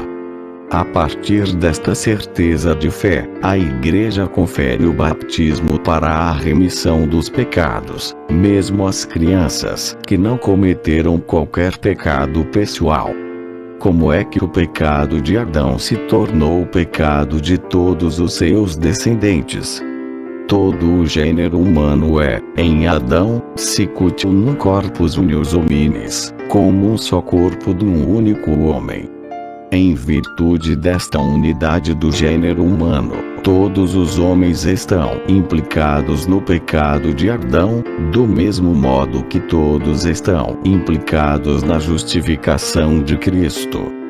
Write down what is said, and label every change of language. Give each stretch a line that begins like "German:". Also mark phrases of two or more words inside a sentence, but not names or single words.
Portuguese: A partir desta certeza de fé, a Igreja confere o batismo para a remissão dos pecados, mesmo às crianças que não cometeram qualquer pecado pessoal. Como é que o pecado de Adão se tornou o pecado de todos os seus descendentes? Todo o gênero humano é, em Adão,
Latin: sicut unum corpus unius hominis,
Portuguese: como um só corpo de um único homem. Em virtude desta unidade do gênero humano, todos os homens estão implicados no pecado de Adão, do mesmo modo que todos estão implicados na justificação de Cristo.